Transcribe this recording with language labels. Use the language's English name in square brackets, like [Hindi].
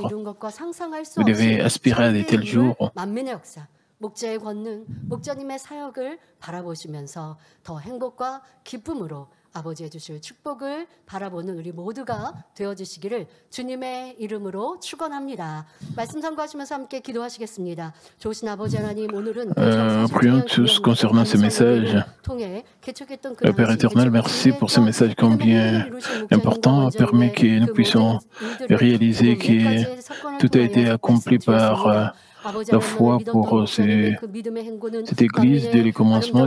[French] Vous devez aspirer à de tels jours. [Korean] 목자의 권능, 목자님의 사역을 바라보시면서 더 행복과 기쁨으로 아버지의 주실 축복을 바라보는 우리 모두가 되어주시기를 주님의 이름으로 축원합니다. 말씀 선고하시면서 함께 기도하시겠습니다. 좋으신 아버지 하나님, 오늘은 [French] prions tous concernant ce message. Le Père éternel, merci pour ce message combien important, permet que nous puissions réaliser que tout a été accompli par la foi pour cette Église dès le commencement.